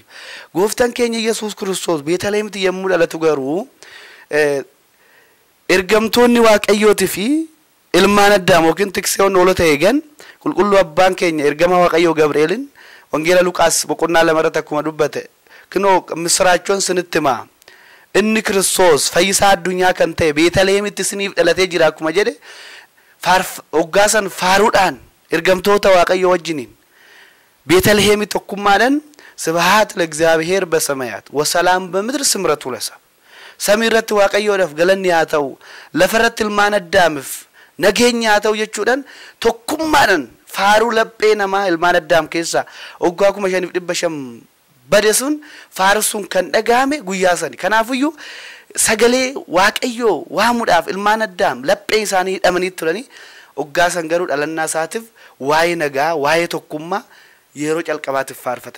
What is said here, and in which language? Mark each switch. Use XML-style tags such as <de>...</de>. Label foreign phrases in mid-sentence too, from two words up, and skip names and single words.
<om>Gooftaan keenya Yesuus Kiristoos Beetlihemitti yommuu dhalatu garuu ergamtoonni Waaqayyootii fi ilmaan addaam yookiin tikseewwan hoolota eegan qulqulluu abbaan keenya ergama Waaqayyoo Gabri'eelin wangeela Luqaas boqonnaa 2 irratti akkuma dubbate kinoo misraachoon sinitti himaa inni Kiristoos fayyisaa addunyaa kan ta'e Beetlihemitti isiniif dhalatee jira akkuma jedhe hoggaasan faaruudhaan ergamtoota Waaqayyoo wajjiniin Beetlihemi tokkummaadhaan</om> <gez>ስብሐት ለእግዚአብሔር በሰማያት ወሰላም በምድር ስምረቱ ለሰ ሰሚረት</gez> <om>Waaqayyoodhaaf galanni haa ta'u lafarratti ilmaan addaamif nageenya haa ta'u jechuudhaan tokkummaadhaan faaruu laphee namaa ilmaan addaam keessa waggaa 5,500 bade sun faarsuun kan dhagaame guyyaa sani. Kanaafiyyuu sagalee Waaqayyoo waamuudhaaf ilmaan addaam laphee isaanii hidhamanii turanii waggaa san garuu dhalannaa isaatiif waa'ee nagaa waa'ee tokkummaa yeroo calqabaatiif faarfatame.</om>